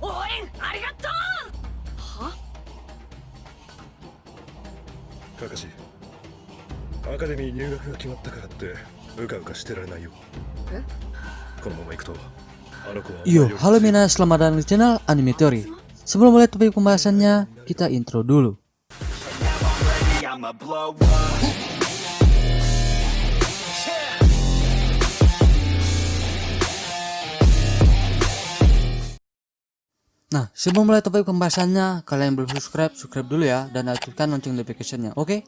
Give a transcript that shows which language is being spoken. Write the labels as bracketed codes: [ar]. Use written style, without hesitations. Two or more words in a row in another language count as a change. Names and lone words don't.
[ja] Hah? カカシ、アカデミー入学が決まったからってうかうかしてられないよ。え？このまま行くとあの子は [id] Yo, halo Mina, selamat datang di channel Anime Theory. Sebelum mulai topik pembahasannya, kita intro dulu. Nah, sebelum mulai topik pembahasannya, kalian belum subscribe dulu ya, dan aktifkan lonceng notification-nya, oke?